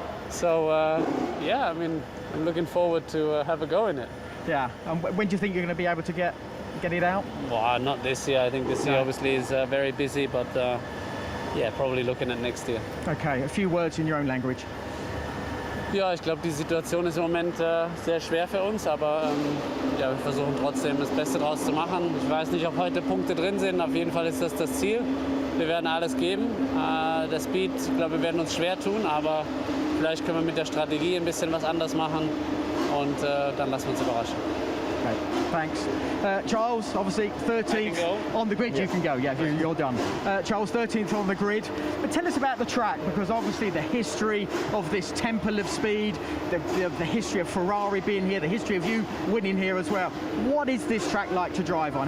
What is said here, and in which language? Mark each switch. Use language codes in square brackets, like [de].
[en] So yeah, I mean, I'm looking forward to have a go in it. Yeah. And when do you think you're going to be able to get it out? Well, not this year. I think this year obviously is very busy, but yeah, probably looking at next year. Okay, a few words in your own language. [de] Ja, ich glaube, die Situation ist im Moment sehr schwer für uns, aber ja, wir versuchen trotzdem das Beste draus zu machen. Ich weiß nicht, ob heute Punkte drin sind, auf jeden Fall ist das das Ziel. Wir werden alles geben. Der Speed, ich glaube, wir werden uns schwer tun, aber vielleicht können wir mit der Strategie ein bisschen was anders machen und dann lassen wir uns überraschen. [en] Okay, thanks. Charles, obviously 13th on the grid. You can go, yeah, you're done. Charles, 13th on the grid. But tell us about the track, because obviously the history of this temple of speed, the history of Ferrari being here, the history of you winning here as well. What is this track like to drive on?